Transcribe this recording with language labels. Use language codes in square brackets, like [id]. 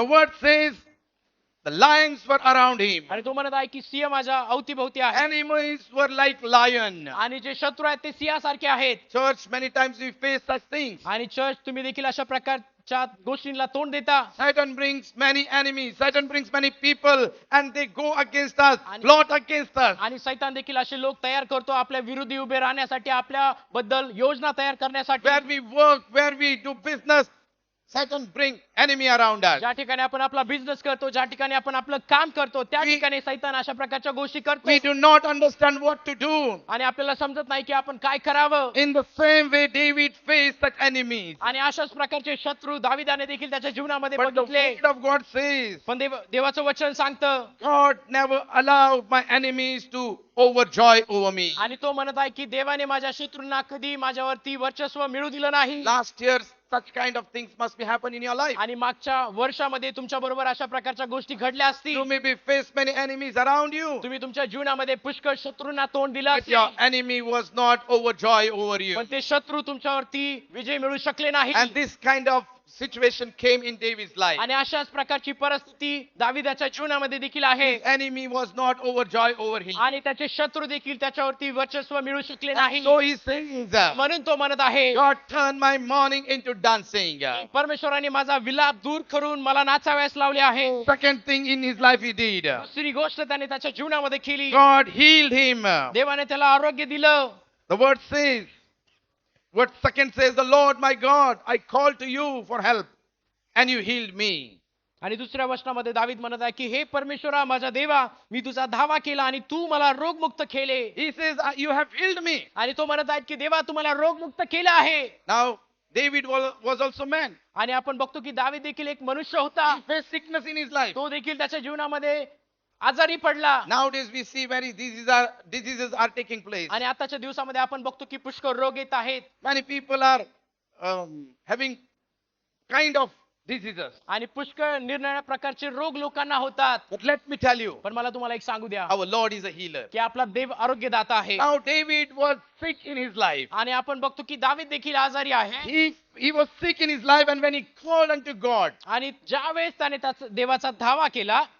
[en] The word says the lions were around him. [mr] आणि तो म्हणत आहे की सिंह माझ्या अवतीभोवती आहे [en] Enemies were like lion. [mr] आणि जे शत्रू आहेत ते सिंहासारखे आहेत. [en] Church, many times we face such things. [mr] आणि चर्च तुम्ही देखील अशा प्रकारच्या गोष्टींना तोंड देता. [en] Satan brings many enemies. Satan brings many people and they go against us, And- plot against us. [mr] आणि सैतान देखील असे लोक तयार करतो आपल्या विरोधी उभे राहण्यासाठी, आपल्या बद्दल योजना तयार करण्यासाठी. [en] Where we work, where we do business, Satan bring enemy around us. [mr] ज्या ठिकाणी आपण आपला बिझनेस करतो, ज्या ठिकाणी आपण आपलं काम करतो, त्या [en] We- [mr] ठिकाणी सैतान अशा प्रकारच्या गोष्टी करतो. [en] We do not understand what to do. [mr] आणि आपल्याला समजत नाही की आपण काय करावं. [en] In the same way, David faced such enemies. [mr] आणि अशाच प्रकारचे शत्रू दाविदाने देखील त्याच्या जीवनामध्ये [en] But the [mr] बघितले. [en] word of God says, [mr] पण देवाचं वचन सांगतं [en] God never allowed my enemies to overjoy over me. [mr] आणि तो म्हणत आहे की देवाने माझ्या शत्रूंना कधी माझ्यावरती वर्चस्व मिळू दिलं नाही. [en] Last year, such kind of things must be happen in your life. [mr] आणि मागच्या वर्षामध्ये तुमच्या बरोबर अशा प्रकारच्या गोष्टी घडल्या असतील. [en] You may be faced many enemies around you, [mr] तुम्ही तुमच्या जीवनामध्ये पुष्कळ शत्रूंना तोंड दिलं [en] but your [mr] असेल. [en] enemy was not overjoy over you. [mr] पण ते शत्रू तुमच्यावरती विजय मिळू शकले नाही. [en] And this kind of situation came in David's life. [mr] आणि अशाच प्रकारची परिस्थिती दाविदाच्या जीवनामध्ये देखील आहे. [en] Enemy was not overjoy over him. [mr] आणि त्याचे शत्रू देखील त्याच्यावरती वर्चस्व मिळू शकले नाही. [en] So he says, [mr] म्हणून तो म्हणत आहे [en] God turned my mourning into dancing. [mr] परमेश्वराने माझा विलाप दूर करून मला नाचाव्यास लावले आहे. [en] Second thing in his life he did, [mr] दुसरी गोष्ट त्याने त्याच्या जीवनामध्ये केली. [en] God healed him. [mr] देवाने त्याला आरोग्य दिलं. [en] The word says, what second says, the Lord my God, I called to you for help and you healed me. [mr] आणि दुसऱ्या वचनामध्ये दावीद म्हणत आहे की हे परमेश्वरा माझा देवा, मी तुझा धावा केला आणि तू मला रोगमुक्त केले. [en] He says, you have healed me. [mr] आणि तो म्हणत आहे की देवा तू मला रोगमुक्त केलं आहे. [en] Now, David was also man. [mr] आणि आपण बघतो की दावीद देखील एक मनुष्य होता. [en] He faced sickness in his life. [mr] तो देखील त्याच्या जीवनामध्ये आजारी पडला. [en] Nowadays we see many diseases are taking place. [mr] आणि आताच्या दिवसामध्ये आपण बघतो की पुष्कळ रोग येत आहेत. [en] Many people are having kind of diseases. [mr] आणि पुष्कळ निरनिराळ्या प्रकारचे रोग लोकांना होतात. [en] But let me tell you, [mr] पण मला तुम्हाला एक सांगू द्या [en] our Lord is a healer. [mr] की आपला देव आरोग्यदाता आहे. [en] Now David was sick in his life. [mr] आणि आपण बघतो की दावीद देखील आजारी आहे. [en] He was sick in his life, and when he called unto God, [mr] आणि ज्या वेळेस त्याने देवाचा धावा केला,